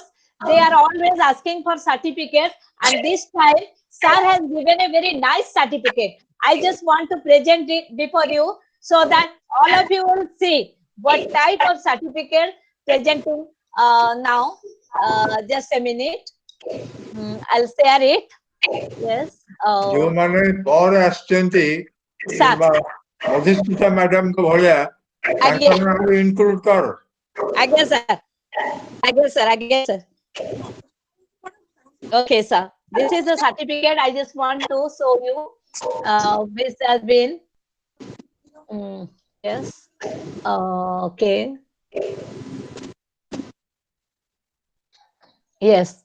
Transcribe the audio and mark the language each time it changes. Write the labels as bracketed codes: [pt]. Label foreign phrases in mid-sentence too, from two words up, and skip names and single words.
[en] They are always asking for certificates, and this time sir has given a very nice certificate. I just want to present it before you so that all of you will see what type of certificate presenting now. Just a minute. I'll share it. Yes. [or] ଯୋଉମାନେ ପରେ ଆସିଛନ୍ତି କିମ୍ବା ଅଧିଷ୍ଠିତ ମ୍ୟାଡାମ ଭଳିଆ ତାଙ୍କ ନାଁ ଇନକ୍ଲୁଡ କର. Aଜ୍ଞା sir. Aଜ୍ଞା sir. [en] Okay, sir. This is the certificate I just want to show you. This has been. Yes. Okay. Yes.